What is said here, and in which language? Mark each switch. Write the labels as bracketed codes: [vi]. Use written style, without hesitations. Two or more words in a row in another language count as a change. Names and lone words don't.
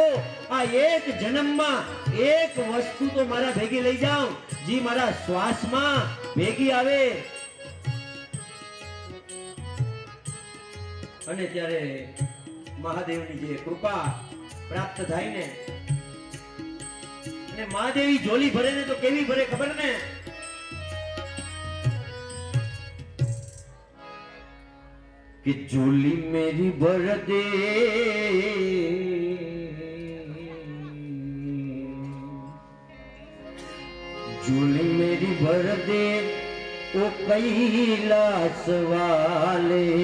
[gu] આ એક જન્મમાં એક વસ્તુ તો મારા ભેગી લઈ જાઉં જે મારા શ્વાસમાં ભેગી આવે. અને ત્યારે મહાદેવની જે કૃપા પ્રાપ્ત થાય ને, અને મહાદેવી ઝોલી ભરે ને તો કેવી ભરે ખબર ને? [hi] कि झोली मेरी भर दे, झोली मेरी भर दे ओ कैलाश वाले,